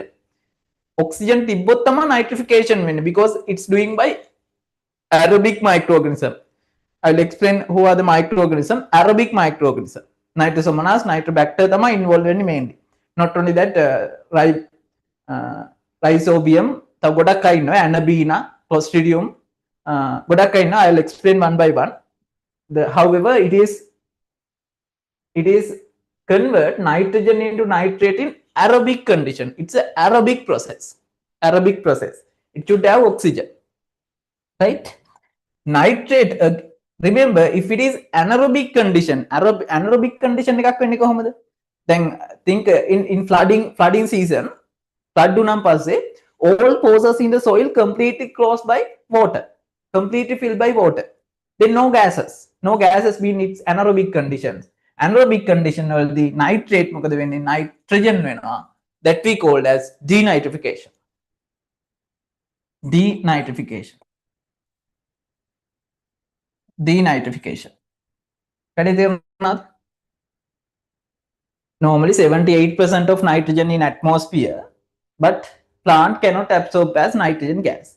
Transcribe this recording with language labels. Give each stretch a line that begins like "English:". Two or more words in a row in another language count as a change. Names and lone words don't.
Sinhala: Oxygen tibbot tama nitrification වෙන්නේ
English: because it's doing by aerobic microorganism. I'll explain who are the microorganism. Aerobic microorganism. Nitrosomonas, nitrobacter tama involved වෙන්නේ mainly. Not only that, rhizobium,
Sinhala: තව ගොඩක් අය ඉන්නවා, anabina, clostridium, ගොඩක් අය ඉන්නවා.
English: I'll explain one by one. However, it is convert nitrogen into nitrate in aerobic condition. It's an aerobic process. Aerobic process. It should have oxygen, right? Nitrate. Remember, if it is anaerobic condition, anaerobic condition
Sinhala: එකක් වෙන්නේ කොහොමද?
English: Then think in flooding season, flood
Sinhala: වුණාන් පස්සේ
English: all pores in the soil completely closed by water, completely filled by water. Then no gases mean it's anaerobic conditions. Anaerobic condition
Sinhala: වලදී nitrate මොකද වෙන්නේ? nitrogen වෙනවා.
English: That we called as denitrification. Denitrification. Normally 78% of nitrogen in atmosphere, but plant cannot absorb as nitrogen gas.